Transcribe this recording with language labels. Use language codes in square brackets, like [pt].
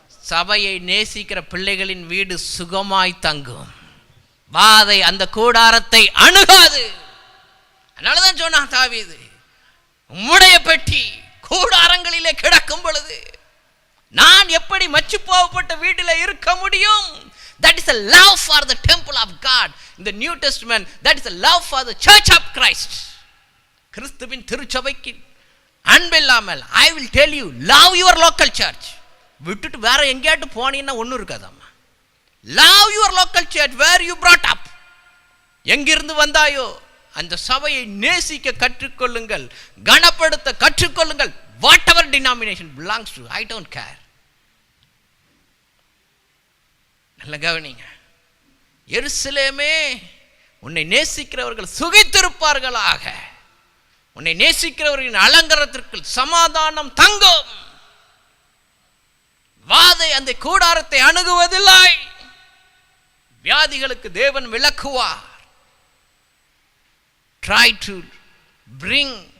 [ta] சபையை நேசிக்கிற பிள்ளைகளின் வீடு சுகமாய் தங்கும். வாதை அந்த கூடாரத்தை அணுகாது. அதனாலதான் சொன்னான் தாவீது, உம்முடைய பெட்டி கூடாரங்களிலே கிடக்கும் பொழுது நான் எப்படி மச்சு போகப்பட்ட வீட்டில் இருக்க முடியும்? [en] That is a love for the temple of God. In the New Testament, that is a love for the church of Christ. [ta] கிறிஸ்துவின் திருச்சபைக்கு அன்பில்லாமல், [en] I will tell you, love your local church. [ta] விட்டுட்டு வேற எங்கேயாட்டு போனீங்கன்னா ஒன்றும் இருக்காதாம்மா. [en] Love your local church where you brought up. [ta] எங்கிருந்து வந்தாயோ அந்த சபையை நேசிக்க கற்றுக்கொள்ளுங்கள், கனப்படுத்த கற்றுக்கொள்ளுங்கள். [en] Whatever denomination belongs to, I don't care. [ta] நல்ல கவனிங்க. எருசலேமே, உன்னை நேசிக்கிறவர்கள் சுகித்திருப்பார்களாக. உன்னை நேசிக்கிறவர்களின் அலங்காரத்திற்கு சமாதானம் தங்கும். வாதை அந்த கூடாரத்தை அணுகுவதில்லை. வியாதிகளுக்கு தேவன் விலக்குவார். [en] Try to bring